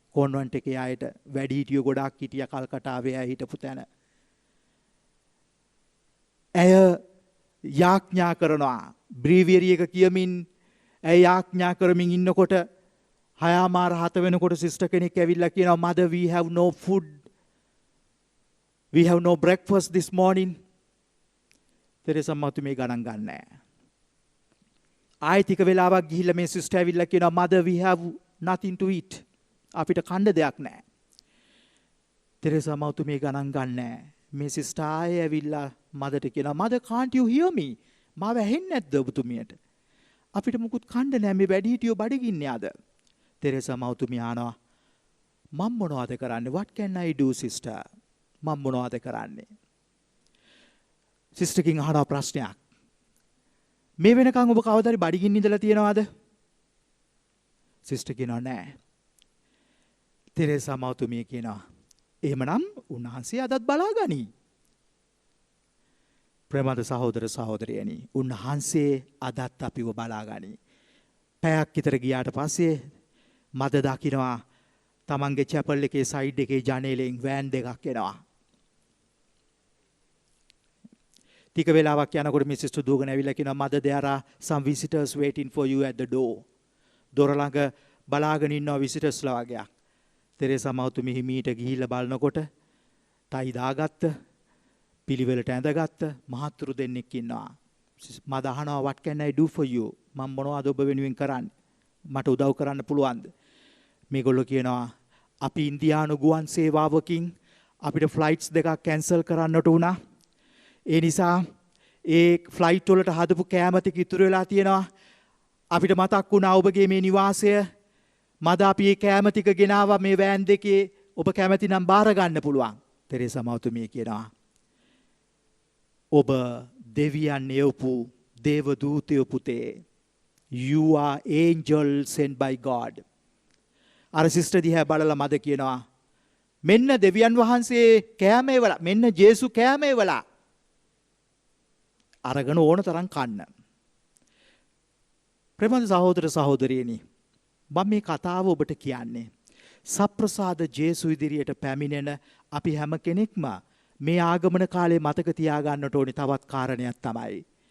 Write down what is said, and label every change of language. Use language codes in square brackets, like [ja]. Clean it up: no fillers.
[si] කොන්වන්ට් එකේ අයට වැඩිහිටියෝ ගොඩාක් හිටියා කල්කටාවේ අය හිටපු තැන. ඇය යාඥා කරනවා. බ්‍රීවියරි එක කියමින් ඇය යාඥා කරමින් ඉන්නකොට 6:07 වෙනකොට සිස්ටර් කෙනෙක් ඇවිල්ලා කියනවා [en] mother we have no food. We have no breakfast this morning. [si] තෙරේසා මතුමේ ගණන් ගන්නෑ. ආයෙත් ටික වෙලාවක් ගිහිල්ලා මේ සිස්ටර් ඇවිල්ලා කියනවා [en] mother we have nothing to eat. [si] අපිට කන්න දෙයක් නැහැ. තෙරේසා මතුමේ ගණන් ගන්නෑ. මේ සිස්ටර් ආයෙ ඇවිල්ලා මදට කියනවා [en] mother can't you hear me? [si] මාව ඇහෙන්නේ නැද්ද ඔබතුමියට? අපිට මුකුත් කන්න නැහැ මේ වැඩිහිටියෝ බඩගින්නේ අද. තෙරේසා මතුමිය ආනවා මම මොනවද කරන්නේ? [en] What can I do sister? [si] මම මොනවද කරන්නේ? සිස්ටර් කින් අහනවා ප්‍රශ්නයක්. මේ වෙනකන් ඔබ කවදාරි බඩගින්න ඉඳලා තියෙනවද? සිස්ටර් කියනවා නෑ. තෙරේසා මවතුමිය කියනවා එහෙමනම් උන්වහන්සේ අදත් බලාගනි. ප්‍රේමද සහෝදර සහෝදරියනි, උන්වහන්සේ අදත් අපිව බලාගනි. පැයක් විතර ගියාට පස්සේ මද දකින්නවා තමන්ගේ චැපල් එකේ සයිඩ් එකේ ජනේලෙන් වෑන් දෙකක් එනවා. ටික වෙලාවක් යනකොට මේ සිස්ටර් දුවගෙන ඇවිල්ලා කියනවා [en] mother there are some visitors waiting for you at the door. [si] දොර ළඟ බලාගෙන ඉන්නවා විසිටර්ස්ලා වගේක්. තෙරේසා මවතුමිය හිමීට ගිහිල්ලා බලනකොට ටයි දාගත්ත, පිළිවෙලට ඇඳගත්ත මහත්තුරු දෙන්නෙක් ඉන්නවා. මද අහනවා [en] what can I do for you? [si] මම මොනවද ඔබ වෙනුවෙන් කරන්නේ? මට උදව් කරන්න පුළුවන්ද? මේගොල්ලෝ කියනවා අපි ඉන්දියානු ගුවන් සේවාවකින් අපිට ෆ්ලයිට්ස් දෙකක් කැන්සල් කරන්නට වුණා. ඒ නිසා ඒ ෆ්ලයිට් වලට හදපු කෑම ටික ඉතුරු වෙලා තියෙනවා. අපිට මතක් වුණා ඔබගේ මේ නිවාසය. මද අපි මේ කෑම ටික ගෙනාවා මේ වෑන් දෙකේ. ඔබ කැමති නම් බාර ගන්න පුළුවන්. තෙරේසා මවතුමිය කියනවා ඔබ දෙවියන් එවපු දේව දූතයෝ පුතේ. [en] You are angel sent by God. [si] අර සිස්ටර් දිහා බලලා මද කියනවා මෙන්න දෙවියන් වහන්සේ කෑම එවලා, මෙන්න ජේසු කෑම එවලා. අරගෙන ඕන තරම් කන්න. ප්‍රේමද සහෝදර සහෝදරියනි, මම මේ කතාව ඔබට කියන්නේ සප්‍රසාද ජේසු ඉදිරියට පැමිණෙන අපි හැම කෙනෙක්ම මේ ආගමන කාලේ මතක තියාගන්නට ඕනේ තවත් කාරණයක් තමයි.